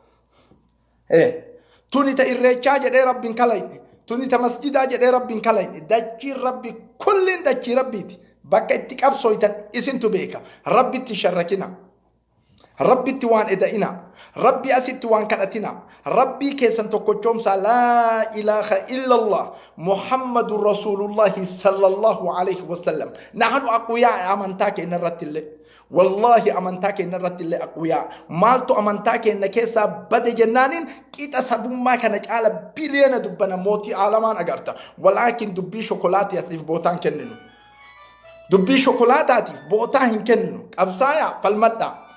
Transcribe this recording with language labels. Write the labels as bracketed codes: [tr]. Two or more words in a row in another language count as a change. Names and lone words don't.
[om] tunita irreechaa jedhee rabbiin kalayne tunita masjidaa jedhee rabbiin kalayne dachii rabbi kullin dachii rabbiiti bakka itti qabsooytan isintu beeka rabbitti sharrakina rabbitti waan eda'ina rabbi asitti waan kadhatina rabbii keessan tokkochoomsaa laa [ar] إله إلا الله محمد رسول الله صلى الله عليه وسلم نحن أقوياء [om] amantaa keenya irrattillee wallahi amantaa keenya irrattillee aqwiyaa maaltu amantaa keenya keessaa bade jennaanin qixa sabummaa kana caala biliyoona dubbana mootii aalamaan agarta walaakin dubbii shokolaataatiif bootaan kenninu dubbii shokolaataatiif bootaa hin kenninu qabsaayaa falmadhaa